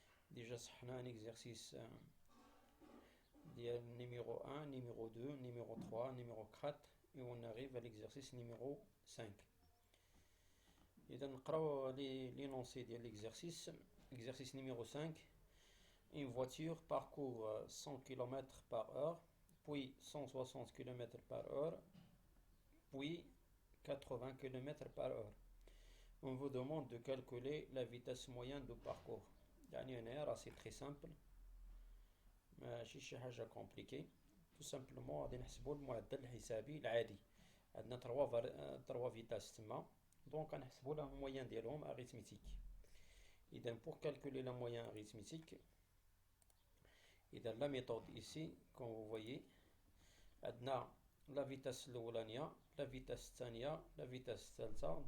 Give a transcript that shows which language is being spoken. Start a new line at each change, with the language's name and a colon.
Arabic: ديجا صحنا ان اكزرسيس ديال نيميرو 1 نيميرو 2 نيميرو 3 نيميرو 4
French: et on arrive à l'exercice numéro 5.
Arabic: إذا نقراو l'énoncé ديال l'exercice.
French: Exercice numéro 5. Une voiture parcourt 100 km par heure, puis 160 km par heure, puis 80 km par heure. On vous demande de calculer la vitesse moyenne du parcours.
Arabic: يعني هنايا راه سي تري سامبل، ماشي شي حاجة كومبليكي. تو سامبلومون غادي نحسبو المعدل الحسابي العادي. عندنا تروا فيتاس تما، دونك غنحسبو لا مويان ديالهم اريتميتيك.
French: إذا pour calculer la moyenne arithmétique، إذا لا ميثود إيسي كون فو فويي عندنا لا فيتاس الأولانية، لا فيتاس الثانية، لا فيتاس الثالثة.